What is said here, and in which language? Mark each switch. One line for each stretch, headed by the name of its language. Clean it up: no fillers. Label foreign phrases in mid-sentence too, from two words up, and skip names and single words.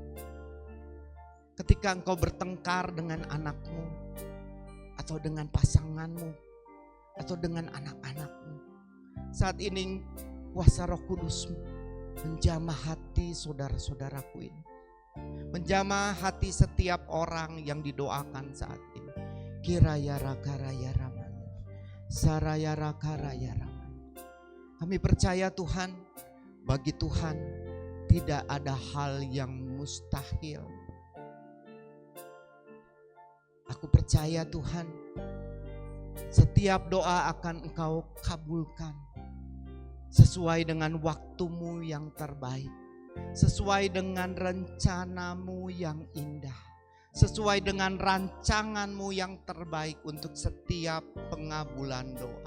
Indonesian: Ketika engkau bertengkar dengan anakmu, atau dengan pasanganmu, atau dengan anak-anakmu, saat ini kuasa Roh Kudus menjamah hati saudara-saudaraku ini, menjamah hati setiap orang yang didoakan saat ini. Kiraya raka raya ramanya, saraya raka raya ramanya. Kami percaya Tuhan, bagi Tuhan tidak ada hal yang mustahil. Aku percaya Tuhan, setiap doa akan Engkau kabulkan sesuai dengan waktumu yang terbaik, sesuai dengan rencanamu yang indah, sesuai dengan rancanganmu yang terbaik untuk setiap pengabulan doa.